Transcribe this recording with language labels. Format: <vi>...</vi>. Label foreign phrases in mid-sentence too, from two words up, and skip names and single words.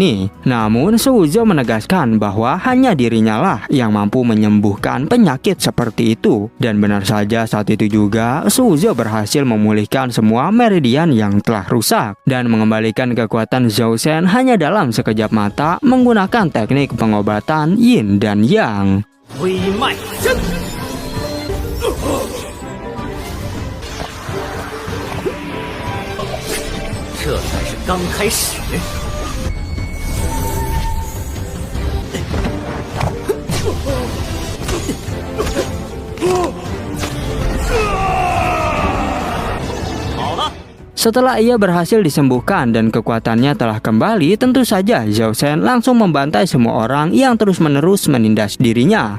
<id>Namun Su Wuzhou menegaskan bahwa hanya dirinya lah yang mampu menyembuhkan penyakit seperti itu. Dan benar saja saat itu juga Su Wuzhou berhasil memulihkan semua meridian yang telah rusak dan mengembalikan kekuatan Zhao Shen hanya dalam sekejap mata menggunakan teknik pengobatan Yin dan Yang.</id> <zh>微脉真，这才是刚开始。</zh> <id>Setelah ia berhasil disembuhkan dan kekuatannya telah kembali, tentu saja Zhao Shen langsung membantai semua orang yang terus-menerus menindas dirinya.</id>